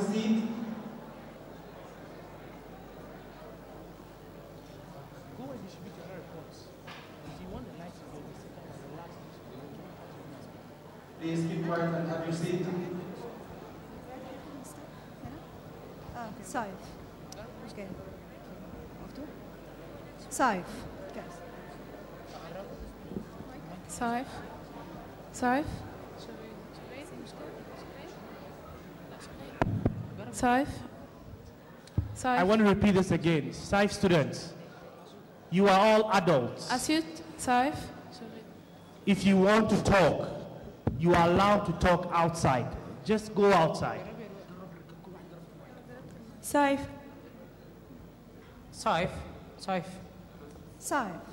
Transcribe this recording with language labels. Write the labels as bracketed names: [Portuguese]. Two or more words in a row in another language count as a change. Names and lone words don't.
[English] seat. Please keep quiet and have your seat. SIFE. Okay. SIFE. SIFE. SIFE. SIFE. SIFE. I want to repeat this again. SIFE students, you are all adults. ASSIUT. SIFE. If you want to talk, you are allowed to talk outside. Just go outside. SIFE. SIFE. SIFE. SIFE.